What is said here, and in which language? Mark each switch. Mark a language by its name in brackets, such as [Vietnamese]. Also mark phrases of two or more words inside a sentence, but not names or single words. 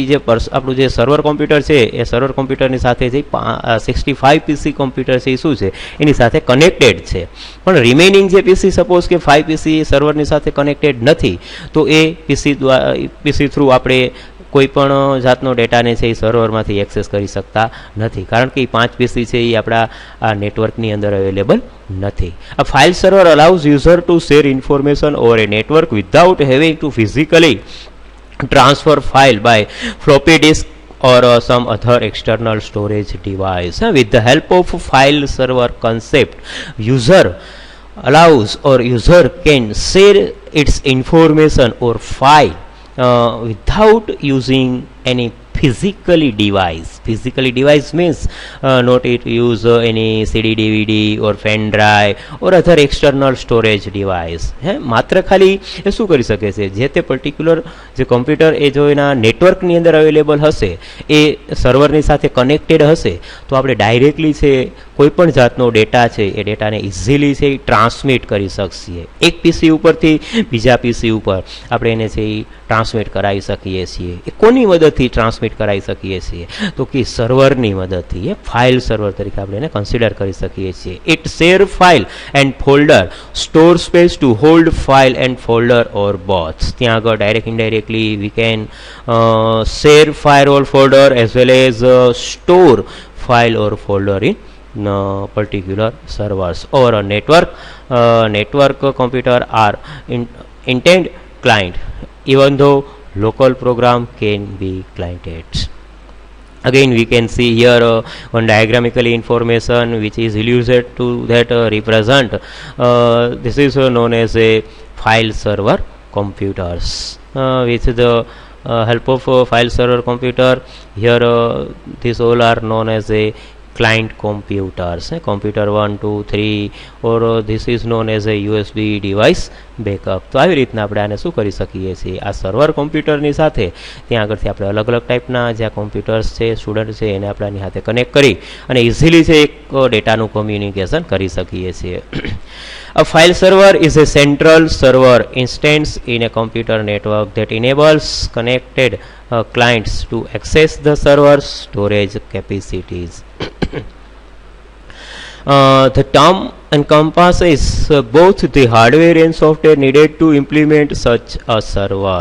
[Gujarati] જે આપણું જે [English] server computer [Gujarati] છે એ [English] server computerની [Gujarati] સાથે જે 65 [English] PC computer [Gujarati] છે એ શું છે એની સાથે કનેક્ટેડ છે, પણ રિમેનિંગ જે પીસી સપોઝ કે 5 પીસી સર્વરની સાથે કનેક્ટેડ નથી તો એ પીસી થ્રુ આપણે કોઈ પણ જાતનો ડેટાને છે એ સર્વરમાંથી એક્સેસ કરી શકતા નથી કારણ કે એ 5 પીસી છે એ આપણા આ નેટવર્કની અંદર અવેલેબલ નથી. [English] A file server allows user to share information over a network without having to physically transfer file by floppy disk or some other external storage device. With the help of file server concept, user allows or user can share its information or file without using any physically device means not it use any CD DVD or pen drive or other external storage device. [Gujarati] માત્ર ખાલી એ શું કરી શકે છે, જે તે પર્ટિક્યુલર જે કોમ્પ્યુટર એ જો એના નેટવર્કની અંદર અવેલેબલ હશે, એ સર્વરની સાથે કનેક્ટેડ હશે, તો આપણે ડાયરેક્ટલી છે કોઈ પણ જાતનો ડેટા છે એ ડેટાને ઇઝીલી છે ટ્રાન્સમિટ કરી શકીએ. એક પીસી ઉપરથી બીજા પીસી ઉપર આપણે એને છે ટ્રાન્સમિટ કરાવી શકીએ છીએ. એ કોની મદદથી ટ્રાન્સમિટ કરાવી શકીએ છીએ, તો કે સર્વરની મદદથી. એ ફાઇલ સર્વર તરીકે આપણે એને કન્સિડર કરી શકીએ છીએ. [English] It share file and folder, store space to hold file and folder or both. [Gujarati] ત્યાં આગળ [English] direct indirectly we can share file or folder as well as store file or folder in particular servers or a network computer are intend client, even though local program can be cliented. Again we can see here one diagrammically information which is alluded to that represent this is known as a file server computers with the help of file server computer. Here these all are known as a client computers, computer 1 2 3 or this is known as a USB device backup. [Gujarati] તો આવી રીતના આપણે આને શું કરી શકીએ છીએ, આ [English] server computerની [Gujarati] સાથે ત્યાં આગળથી આપણે અલગ અલગ ટાઈપના જે કોમ્પ્યુટર્સ છે, સ્ટુડન્ટ છે, એને આપણે આની સાથે કનેક્ટ કરી અને ઇઝીલી છે એક ડેટાનું કોમ્યુનિકેશન કરી શકીએ છીએ. [English] A file server is a central server instance in a computer network that enables connected clients to access the server's storage capacities. The term encompasses both the hardware and software needed to implement such a server.